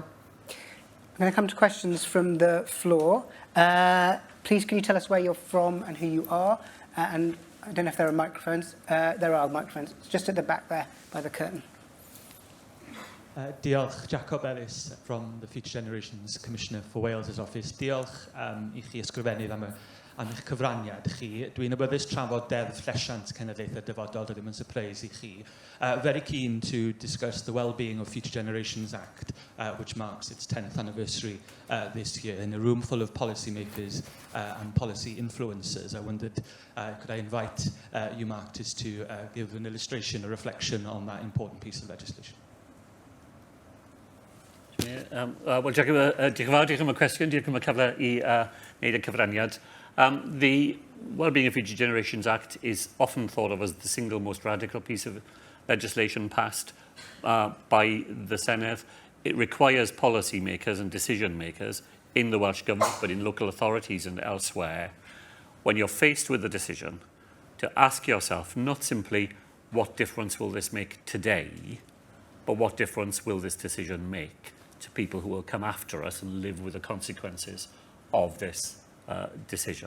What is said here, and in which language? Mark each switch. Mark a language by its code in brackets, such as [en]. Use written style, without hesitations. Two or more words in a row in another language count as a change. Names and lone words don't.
[en] I'm going to come to questions from the floor. Please, can you tell us where you're from and who you are? And I don't know if there are microphones. There are microphones. It's just at the back there by the curtain. Diolch, Jacob Ellis from the Future Generations Commissioner for Wales' office. [cy] Diolch I chi ysgrifennydd am eich cyfraniad chi. Dwi'n awyddus trafod deddf llesiant cenedlaethau dyfodol, dy ddim yn surprise I chi. [en] Very keen to discuss the Wellbeing of Future Generations Act, which marks its 10th anniversary this year. In a room full of policymakers and policy influencers, I wondered, could I invite you, Mark, just to give an illustration, a reflection on that important piece of legislation? [cy] Wel, diolch yn fawr, diolch am y cwestiwn, diolch am y cyfle I wneud y cyfraniad. [en] The Wellbeing of Future Generations Act is often thought of as the single most radical piece of legislation passed by the Senedd. It requires policy makers and decision makers in the Welsh Government, but in local authorities and elsewhere, when you're faced with a decision, to ask yourself not simply what difference will this make today, but what difference will this decision make to people who will come after us and live with the consequences of this decision.